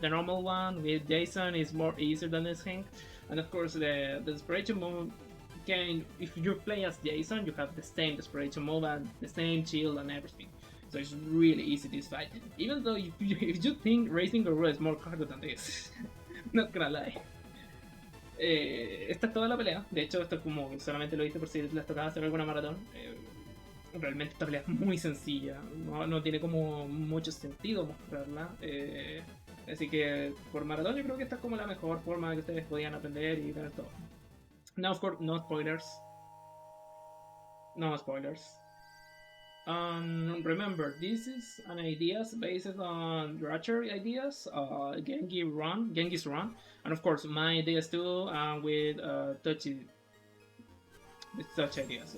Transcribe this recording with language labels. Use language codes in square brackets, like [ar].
[en] The normal one with Jason is more easier than this thing. And of course, the desperation move can, if you play as Jason, you have the same desperation move and the same shield and everything. So it's really easy this fight. Even though if you think Racing Guru is more harder than this, not gonna lie. [es] Esta es toda la pelea. De hecho, esto es como que solamente lo hice por si les tocaba hacer alguna maratón. Realmente esta pelea es muy sencilla. No tiene como mucho sentido mostrarla. Así que por maratón yo creo que esta es como la mejor forma que ustedes podían aprender y tener todo. [en] Now, of course, no spoilers. No spoilers. Remember, this is an ideas based on Dracheseele ideas, Genghis Run, and of course my ideas too, with touch ideas.